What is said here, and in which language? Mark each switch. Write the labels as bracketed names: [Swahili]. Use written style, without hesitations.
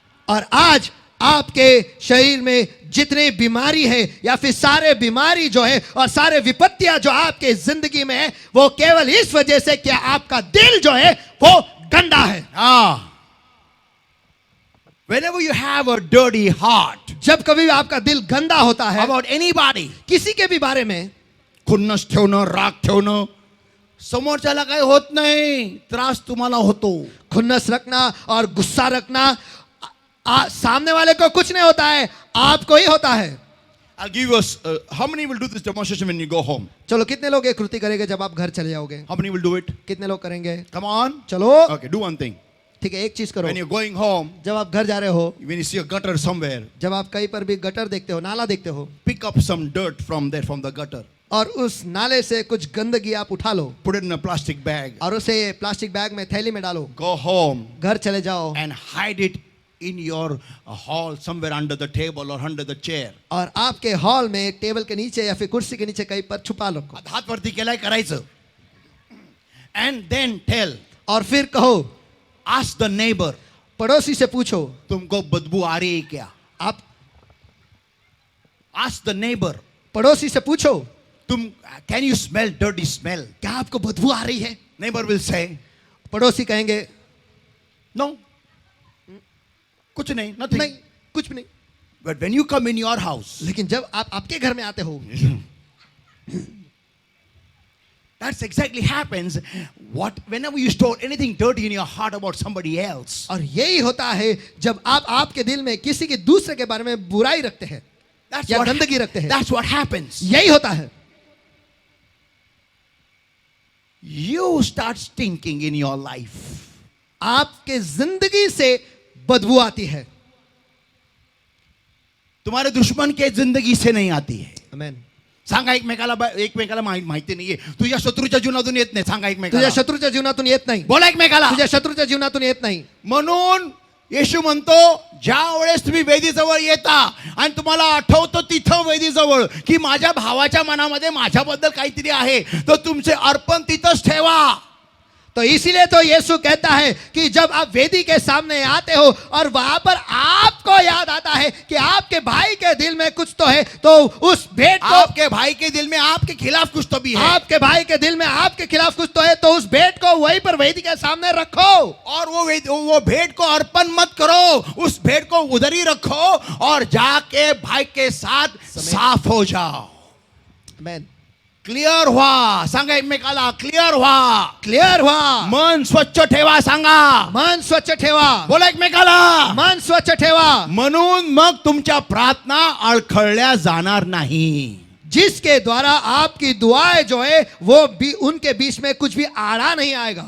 [Hindi] और आज आपके शरीर में जितनी बीमारी है या फिर सारे बीमारी जो है और सारे विपत्तियां जो आपके जिंदगी में है, वो केवल इस वजह से कि आपका दिल जो है वो गंदा है। [English] Whenever you have a dirty heart, [Hindi] जब कभी आपका दिल गंदा होता है [English] about anybody, [Hindi] किसी के भी बारे में, [Marathi] खुन्नस ठेवणं, राग ठेवणं, समोरच्याला काही होत नाही, त्रास तुम्हाला होतो. [Hindi] खुन्नस रखना और गुस्सा रखना सामने वाले को कुछ नहीं होता है, आपको ही होता है. [English] I'll give you how many will do this demonstration when you go home? [Hindi] चलो कितने लोग ये कृति करेंगे जब आप घर चले जाओगे? [English] How many will do it? [Hindi] कितने लोग करेंगे? [English] Come on. [Hindi] चलो [English] Okay, do one thing. [Hindi] ठीक है, एक चीज करो. [English] When you're going home, [Hindi] जब आप घर जा रहे हो, [English] when you see a gutter somewhere, [Hindi] जब आप कहीं पर भी गटर देखते हो, नाला देखते हो, [English] pick up some dirt from there, from the gutter. [Hindi] और उस नाले से कुछ गंदगी आप उठा लो [English] Put it in a plastic bag. [Hindi] और उसे प्लास्टिक बैग में, थैली में डालो. [English] Go home [Hindi] घर चले जाओ [English] and hide it in your hall somewhere under the table or under the chair. [Hindi] और आपके हॉल में टेबल के नीचे या फिर कुर्सी के नीचे कहीं पर छुपा लो. [Marathi] हात वरती केलाय करायचं. [English] And then tell, [Hindi] और फिर कहो, [English] ask the neighbor, [Hindi] पड़ोसी से पूछो, तुमको बदबू आ रही है क्या? आप [English] Ask the neighbor, [Hindi] पड़ोसी से पूछो, [English] can you smell dirty smell? [Hindi] क्या आपको बदबू आ रही है? [English] Neighbor will say, [Hindi] पड़ोसी कहेंगे, [English] no. [Hindi] कुछ नहीं, [English] nothing. [Hindi] नहीं, कुछ भी नहीं. [English] But when you come in your house, [Hindi] लेकिन जब आप आपके घर में आते हो, [English] that's exactly happens. Whenever you store anything dirty in your heart about somebody else, [Hindi] और यही होता है जब आप आपके दिल में किसी के दूसरे के बारे में बुराई रखते हैं [English] that's [Hindi] या [English] what, [Hindi] गंदगी रखते हैं. [English] that's what happens. [Hindi] यही होता है. [English] You start stinking in your life. [Hindi] आपके जिंदगी से बदबू आती है. तुम्हारे दुश्मन के जिंदगी से नहीं आती है. आमेन. [Marathi] सांगा एकमेकाला माहिती नाहीये. तुझ्या शत्रूच्या जीवनातून येत नाही. सांगा तुझ्या एकमेकाला. शत्रूच्या जीवनातून येत नाही. बोला एकमेकाला. तुझ्या शत्रूच्या जीवनातून येत नाही. म्हणून येशू म्हणतो, ज्या वेळेस तुम्ही वेदीजवळ येता आणि तुम्हाला आठवतं तिथं वेदीजवळ की माझ्या भावाच्या मनामध्ये माझ्याबद्दल काहीतरी आहे, तर तुमचे अर्पण तिथंच ठेवा. [Hindi] तो इसीलिए तो यीशु कहता है कि जब आप वेदी के सामने आते हो और वहां पर आपको याद आता है कि आपके भाई के दिल में कुछ तो है, तो उस भेंट को, आपके भाई के दिल में आपके खिलाफ कुछ तो भी है, आपके भाई के दिल में आपके खिलाफ कुछ तो है, तो उस भेंट को वहीं पर वेदी के सामने रखो. और वो भेंट को अर्पण मत करो, उस भेंट को उधर ही रखो और जाके भाई के साथ साफ हो जाओ. आमेन. [Marathi] क्लिअर व्हा. सांगा एकमेकाला, क्लिअर व्हा. [Hindi] क्लियर हुआ. [Marathi] मन स्वच्छ ठेवा. सांगा, मन स्वच्छ ठेवा. बोला एकमेकाला. मन स्वच्छ ठेवा. म्हणून मग तुमच्या प्रार्थना अडखळल्या जाणार नाही. [Hindi] जिसके द्वारा आपकी दुआएं जो है वो भी उनके बीच में कुछ भी आड़ा नहीं आएगा.